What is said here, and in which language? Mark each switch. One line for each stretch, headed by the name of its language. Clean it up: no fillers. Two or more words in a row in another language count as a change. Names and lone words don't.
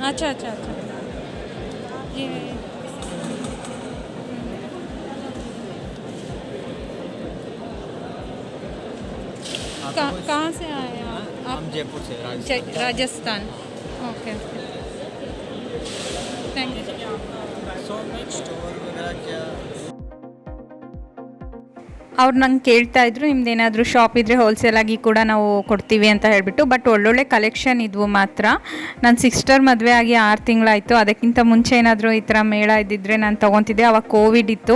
Hindi: अच्छा अच्छा अच्छा. ये कहाँ से आए आप? हम जयपुर से राजस्थान.
English: Okay okay. Thank you. so store
Hindi: वगैरह क्या
Kannada: ಅವ್ರು ನಂಗೆ ಕೇಳ್ತಾ ಇದ್ರು, ನಿಮ್ದೇನಾದರೂ ಶಾಪ್ ಇದ್ದರೆ ಹೋಲ್ಸೇಲಾಗಿ ಕೂಡ ನಾವು ಕೊಡ್ತೀವಿ ಅಂತ ಹೇಳಿಬಿಟ್ಟು. ಬಟ್ ಒಳ್ಳೊಳ್ಳೆ ಕಲೆಕ್ಷನ್ ಇದ್ವು ಮಾತ್ರ. ನನ್ನ ಸಿಸ್ಟರ್ ಮದುವೆ ಆಗಿ 6 ತಿಂಗಳಾಯಿತು. ಅದಕ್ಕಿಂತ ಮುಂಚೆ ಏನಾದರೂ ಈ ಥರ ಮೇಳ ಇದ್ದಿದ್ದರೆ ನಾನು ತೊಗೊತಿದ್ದೆ. ಅವಾಗ ಕೋವಿಡ್ ಇತ್ತು.